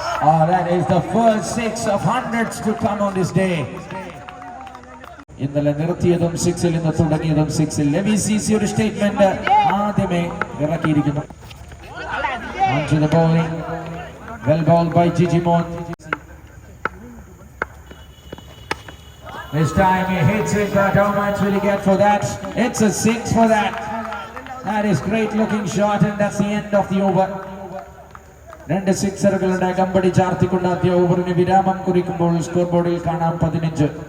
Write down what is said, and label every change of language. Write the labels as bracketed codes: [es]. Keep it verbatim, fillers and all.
[en] Oh, that is the first six of hundreds to come on this day. [ml] ഇന്നലെ നിർത്തിയതും സിക്സിൽ നിന്ന് തുടങ്ങിയതും സിക്സിൽ ലെവി സിസി ഒരു സ്റ്റേറ്റ്മെന്റ് ആദ്യമേ ഇറക്കിയിരിക്കുന്നു. [en] On to the bowling. Well bowled by Gigi Mon. This time he hits it, but how much will he get for that? It's a six for that. That is great looking shot, and that's the end of the over. [ml] രണ്ട് സിക്സറുകളുടെ കമ്പടി ചാർത്തിക്കൊണ്ട് ആദ്യ ഓവറിന് വിരാമം കുറിക്കുമ്പോൾ score ബോർഡിൽ കാണാം പതിനഞ്ച്.